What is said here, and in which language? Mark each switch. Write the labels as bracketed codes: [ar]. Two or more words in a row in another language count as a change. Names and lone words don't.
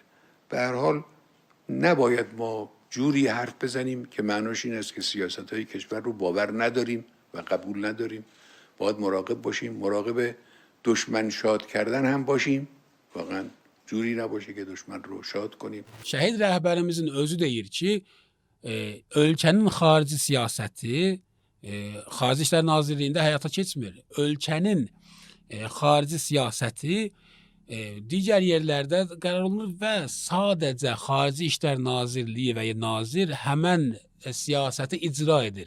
[fa] به هر حال نباید ما جوری حرف بزنیم که معناش این است که سیاست های کشور رو باور نداریم و قبول نداریم. باید مراقب باشیم، مراقب دشمن شاد کردن هم باشیم. واقعا جوری نباشه که دشمن رو şad کنیم. [az] Şəhid rəhbərimizin özü deyir ki, ölkənin xarici siyasəti Xarici İşlər Nazirliyində həyata keçmir. Ölkənin xarici siyasəti digər yerlərdə qərar olunur və sadəcə Xarici İşlər Nazirliyi və ya nazir həmən siyasəti icra edir.